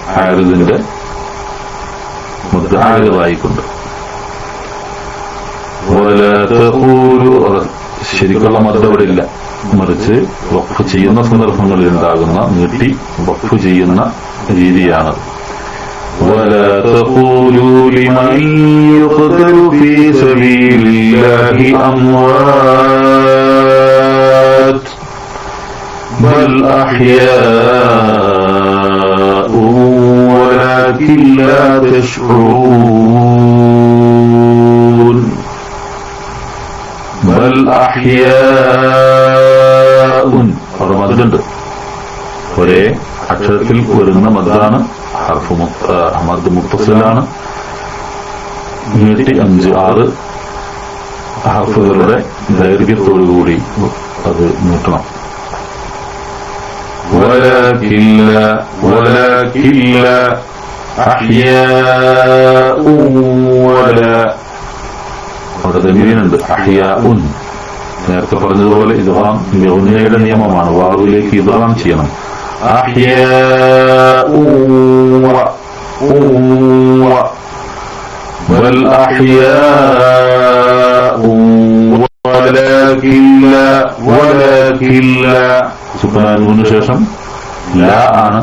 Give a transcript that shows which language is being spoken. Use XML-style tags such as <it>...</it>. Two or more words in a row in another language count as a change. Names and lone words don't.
<ml>ആരിദിന്റെ ആരിദായിക്കൊണ്ട് ശരിക്കുള്ള മതം അവിടെ ഇല്ല, മറിച്ച് വഖഫ് ചെയ്യുന്ന സന്ദർഭങ്ങളിൽ ഉണ്ടാകുന്ന നീട്ടി വഖഫ് ചെയ്യുന്ന രീതിയാണ്.</ml> <ar>ولا تقولوا لمن يقتل في سبيل الله أموات بل أحياء ولكن لا تشعرون بل أحياء</ar> <ml>അവിടെ മദ്ദുണ്ട്, ഒരേ അക്ഷരത്തിൽ വരുന്ന മദ്ദാണ്. മദ് മുത്തസിലാണ്. നീട്ടി 5-6 ഹർഫുകളുടെ ദൈർഘ്യത്തോടുകൂടി അത് നീട്ടണം.</ml> <ar>ولكن لا أحياء ولا</ar> <ml>അവിടെ തൻവീനുണ്ട്. അഹ്യാഉൻ നേരത്തെ പറഞ്ഞതുപോലെ ഇദ്ഗാം ബിഗുന്നയുടെ നിയമമാണ്. വാവിലേക്ക് ഇദ്ഗാം ചെയ്യണം.</ml> <ar>أحياء بل أحياء ولكن لا سبحانه</ar> <ml>ശേഷം ലാ ആണ്.</ml>